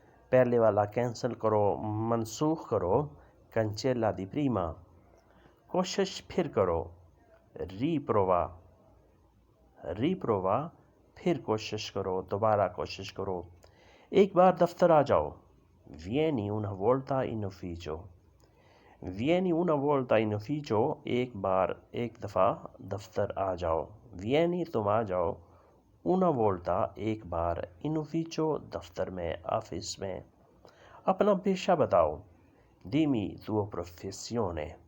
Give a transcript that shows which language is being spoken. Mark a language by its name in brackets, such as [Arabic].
[Urdu] پہلے والا کینسل کرو، منسوخ کرو. [Italian] cancella di prima. [Urdu] کوشش پھر کرو. riprova. riprova پھر کوشش کرو، دوبارہ کوشش کرو. ایک بار دفتر آ جاؤ. [Italian] vieni una volta in ufficio. vieni una volta in ufficio [Urdu] ایک دفعہ دفتر آ جاؤ. vieni تم آ جاؤ. [Italian] una volta [Urdu] ایک بار. [Italian] in ufficio [Urdu] دفتر میں، آفس میں. اپنا پیشہ بتاؤ. [Italian] dimmi tua professione.